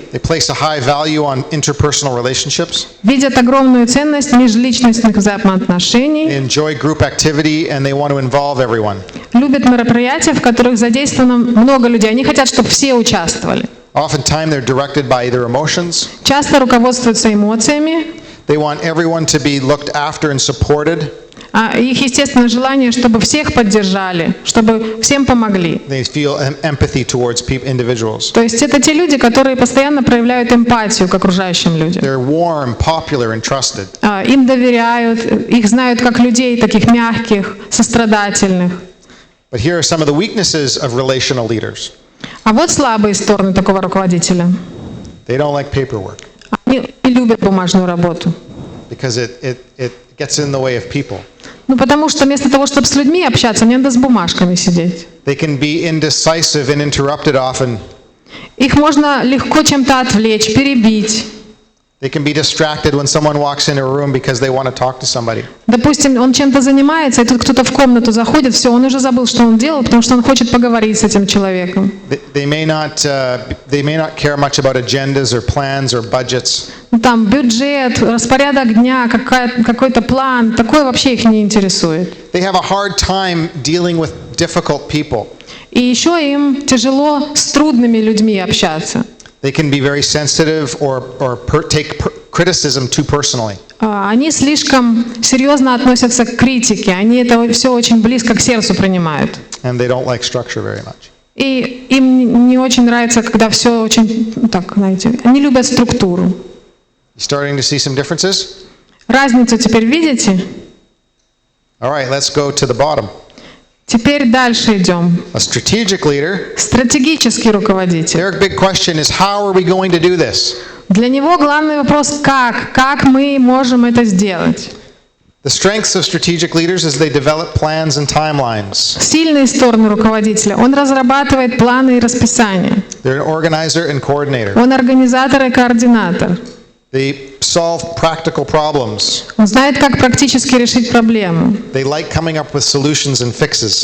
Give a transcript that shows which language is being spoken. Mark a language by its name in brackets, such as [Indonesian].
[English] They place a high value on interpersonal relationships. [Russian] Видят огромную ценность межличностных взаимоотношений, [English] Enjoy group activity and they want to involve everyone. [Russian] любят мероприятия, в которых задействовано много людей. Они хотят, чтобы все участвовали. [English] Oftentimes they're directed by their emotions. [Russian] Часто руководствуются эмоциями. [English] They want everyone to be looked after and supported. [Russian] Их естественное желание, чтобы всех поддержали, чтобы всем помогли. [English] They feel empathy towards individuals. [Russian] То есть это те люди, которые постоянно проявляют эмпатию к окружающим людям. [English] They're warm, popular, and trusted. [Russian] Им доверяют, их знают как людей, таких мягких, сострадательных. [English] But here are some of the weaknesses of relational leaders. [Russian] А вот слабые стороны такого руководителя. [English] They don't like paperwork [Russian] Они не любят бумажную работу. [English] because it gets in the way of people. [Russian] Потому что вместо того, чтобы с людьми общаться, мне надо с бумажками сидеть. [English] They can be indecisive and interrupted often. [Russian] Их можно легко чем-то отвлечь, перебить. [English] They can be distracted when someone walks into a room because they want to talk to somebody. [Russian] Допустим, он чем-то занимается, и тут кто-то в комнату заходит, все, он уже забыл, что он делал, потому что он хочет поговорить с этим человеком. [English] They may not care much about agendas or plans or budgets. [Russian] Там бюджет, распорядок дня, какой-то план, такое вообще их не интересует. [English] They have a hard time dealing with difficult people. [Russian] И еще им тяжело с трудными людьми общаться. [English] They can be very sensitive or take criticism too personally. [Russian] Они слишком серьезно относятся к критике, они это все очень близко к сердцу принимают. [English] And they don't like structure very much. [Russian] И им не очень нравится, когда все очень, знаете, они любят структуру. [English] You starting to see some differences? [Russian] Разницу теперь видите? [English] All right, let's go to the bottom. [Russian] Теперь дальше идем. [English] A strategic leader, [Russian] Стратегический руководитель. [English] their big question is, how are we going to do this? [Russian] Для него главный вопрос как мы можем это сделать. [English] The strengths of strategic leaders is they develop plans and timelines. [Russian] Сильные стороны руководителя. Он разрабатывает планы и расписания. [English] They're an organizer and coordinator. [Russian] Он организатор и координатор. [English] They solve practical problems. [Russian] Он знает, как практически решить проблему. [English] They like coming up with solutions and fixes.